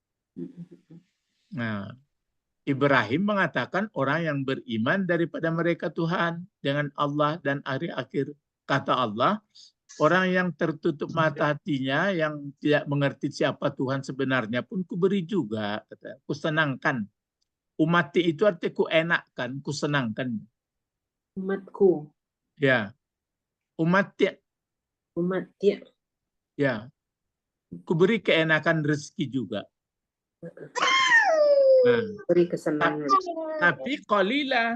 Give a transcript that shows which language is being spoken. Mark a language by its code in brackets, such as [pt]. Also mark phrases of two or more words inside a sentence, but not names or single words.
[id] Ibrahim mengatakan orang yang beriman daripada mereka Tuhan dengan Allah dan hari akhir. Kata Allah, orang yang tertutup mata hatinya, yang tidak mengerti siapa Tuhan sebenarnya pun kuberi juga. Kusenangkan. Umati itu artinya ku enakkan, ku senangkan. Umatku. Ya. Umati. Ya. Ku beri keenakan rezeki juga. Beri kesenangan. Tapi qalila.